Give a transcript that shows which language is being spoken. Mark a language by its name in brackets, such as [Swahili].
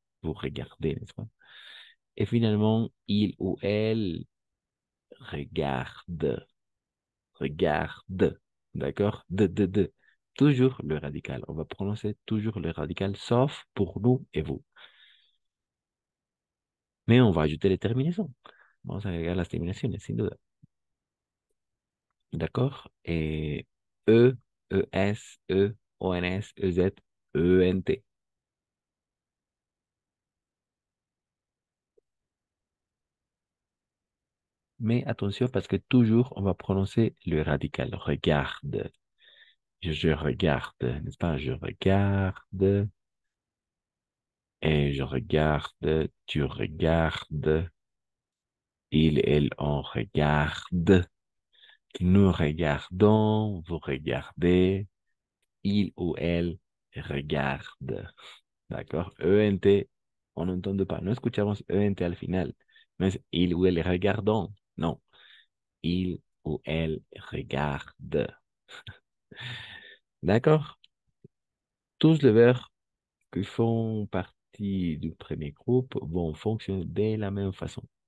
[French] Vous regardez, n'est-ce pas? Et finalement, il ou elle regarde. Regarde. D'accord? De. Toujours le radical. On va prononcer toujours le radical, sauf pour nous et vous. Mais on va ajouter les terminaisons. [Spanish] Vamos a agregar las terminaciones, sin duda. [French] D'accord? Et E, ES, E, ONS, EZ, ENT. Mais attention parce que toujours on va prononcer le radical. Regarde. Je regarde, n'est-ce pas? Je regarde. Et je regarde. Tu regardes. Il, elle, on regarde. Nous regardons. Vous regardez. Il ou elle regarde. D'accord? ENT, on n'entend pas. [Spanish] No escuchamos ENT al final. No es [French] il ou elle regardons. Non. Il ou elle regarde. D'accord? Tous les verbes qui font partie du premier groupe vont fonctionner de la même façon.